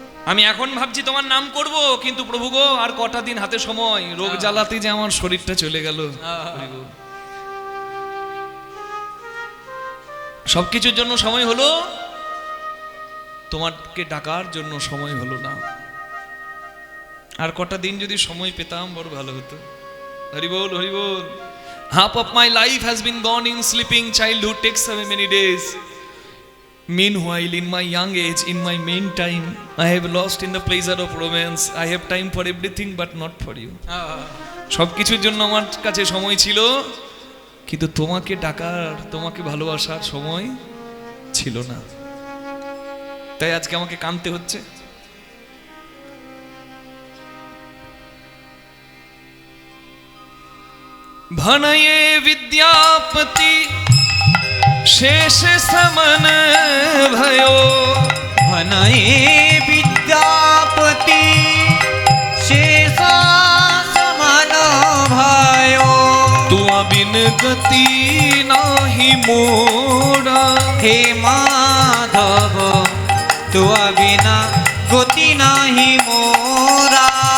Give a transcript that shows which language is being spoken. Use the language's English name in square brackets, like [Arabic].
[Bangla] আমি এখন ভাবছি তোমার নাম করব, কিন্তু প্রভু গো আর কটা দিন হাতে সময়, রোগ জ্বালাতে যে আমার শরীরটা চলে গেল। সবকিছুর জন্য সময় হলো, তোমাকে ডাকার জন্য সময় হলো না। আর কটা দিন যদি সময় পেতাম বড় ভালো হতো। হরি বল হরি বল। [English] Half of my life has been gone in sleeping. Childhood takes away many days. Meanwhile, in my young age, in my main time, I have lost in the pleasure of romance. I have time for everything but not for you. [Bangla] সব কিছুর জন্য আমার কাছে সময় ছিল, কিন্তু তোমাকে ডাকার, তোমাকে ভালোবাসার সময় ছিল না। তাই আজকে আমাকে কাঁদতে হচ্ছে। [Maithili] भनये विद्यापति शेष समन भयो। भनये विद्यापति शेष समन भयो। तू बिन गति नाही मोरा। हे माधव तू बिना गति नाही मोरा।